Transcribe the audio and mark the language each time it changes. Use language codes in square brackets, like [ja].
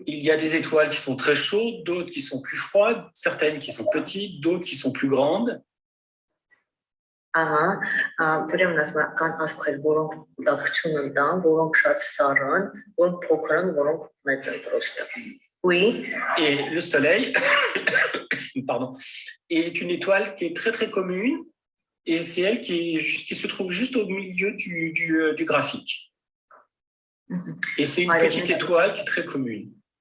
[fr] Il y a des étoiles qui sont très chaudes, d'autres qui sont plus froides, certaines qui sont petites, d'autres qui sont plus grandes. [hy] Ուրեմն ասում կան աստղեր, որոնք դավություն են տան, որոնք շատ սառ են, որոնք փոքր են, որոնք մեծ են պրոստը. [fr] Oui. Et le Soleil pardon, est une étoile qui est très très commune et c'est elle qui se trouve juste au milieu du graphique. Et c'est une petite étoile qui est très commune.